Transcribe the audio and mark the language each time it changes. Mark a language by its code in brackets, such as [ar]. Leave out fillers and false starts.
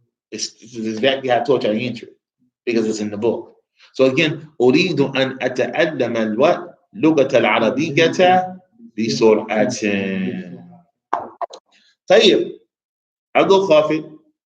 [en] It's exactly how I taught you how to answer it, because it's in the book. So again, [ar] أريد أن أتعلم اللغة العربية بسرعة. [en] طيب, I'll go خافض.